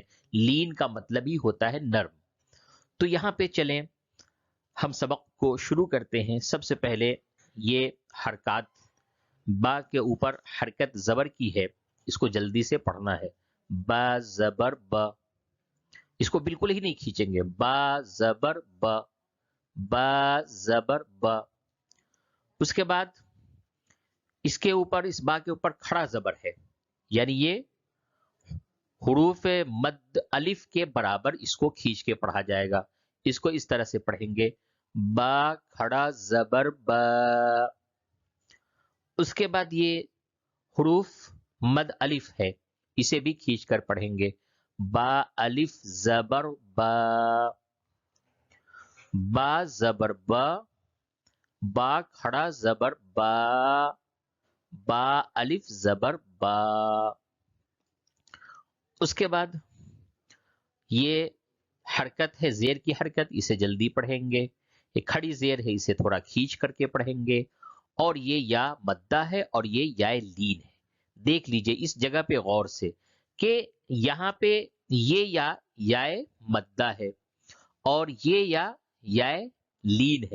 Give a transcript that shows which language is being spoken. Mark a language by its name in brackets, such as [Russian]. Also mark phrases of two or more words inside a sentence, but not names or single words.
[Urdu] لین کا مطلب ہی ہوتا ہے نرم۔ تو یہاں پہ چلیں ہم سبق کو شروع کرتے ہیں۔ سب سے پہلے یہ حرکات، با کے اوپر حرکت زبر کی ہے، اس کو جلدی سے پڑھنا ہے۔ با زبر با، اس کو بالکل ہی نہیں کھینچیں گے۔ با زبر با، با زبر با۔ اس کے بعد اس کے اوپر، اس با کے اوپر کھڑا زبر ہے، یعنی یہ حروف مد الف کے برابر اس کو کھینچ کے پڑھا جائے گا۔ اس کو اس طرح سے پڑھیں گے، با کھڑا زبر با۔ اس کے بعد یہ حروف مد الف ہے، اسے بھی کھینچ کر پڑھیں گے، با الف زبر با، با زبر با، با کھڑا زبر با، با الف زبر با۔ اس کے بعد یہ حرکت ہے زیر کی حرکت، اسے جلدی پڑھیں گے۔ یہ کھڑی زیر ہے، اسے تھوڑا کھینچ کر کے پڑھیں گے۔ اور یہ یا مدہ ہے اور یہ یا لین ہے۔ دیکھ لیجئے اس جگہ پہ غور سے کہ یہاں پہ یہ یا مدہ ہے اور یہ یا لین ہے۔